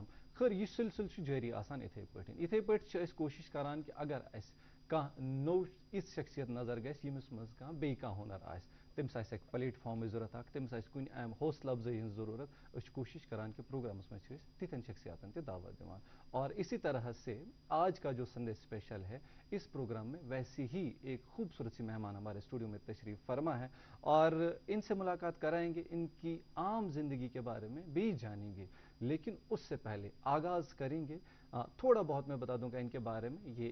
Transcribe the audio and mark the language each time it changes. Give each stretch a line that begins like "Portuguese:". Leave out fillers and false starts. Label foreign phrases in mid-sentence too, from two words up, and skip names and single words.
Kashmiri: خٲر یہ سلسلہٕ چھُ جٲری آسان یِتھے پٲٹھۍ چھِ أسۍ کوٗشش کران کہ اگر اسہِ کانٛہہ نوٚو یِژھ شخصیت نظر گژھِ ییٚمِس منٛز کانٛہہ بیٚیہِ کانٛہہ ہُنر آسہِ، تٔمِس آسہِ اکھ پلیٹ فارمٕچ ضروٗرت اکھ، تٔمِس آسہِ کُنہِ امہِ حوصلہٕ افزٲیی ہٕنٛز ضروٗرت، أسۍ چھِ کوٗشش کران کہ پروگرامس منٛز چھِ أسۍ تِتھٮ۪ن شخصیاتن تہِ دعوت دِوان۔
Urdu: اور اسی طرح سے آج کا جو
English: Sunday special
Urdu: ہے، اس پروگرام میں ویسے ہی ایک خوبصورت سی مہمان ہمارے اسٹوڈیو میں تشریف فرما ہے، اور ان سے ملاقات کرائیں گے، ان کی عام زندگی کے بارے میں بھی جانیں گے، لیکن اس سے پہلے آغاز کریں گے تھوڑا بہت میں بتا دوں گا ان کے بارے میں۔